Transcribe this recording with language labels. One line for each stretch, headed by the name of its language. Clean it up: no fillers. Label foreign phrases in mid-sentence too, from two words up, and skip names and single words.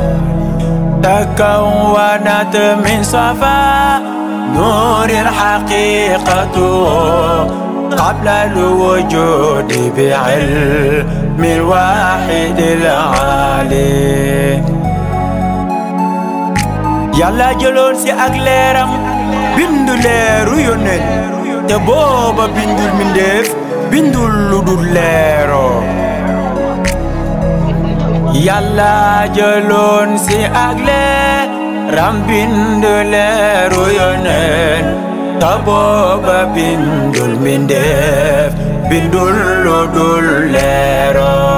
Arabic: تكونت من صفا نور حقيقته قبل الوجود بعلم الواحد العالي.
Wolof: Yàlla jëloon si ak leeram bindu leeru yónneen te booba bindul mindeef bindul lu dul leero. Yàlla jëloon si ak leeram bindu leeru yónneen te booba bindul mindeef bindul lu dul leero.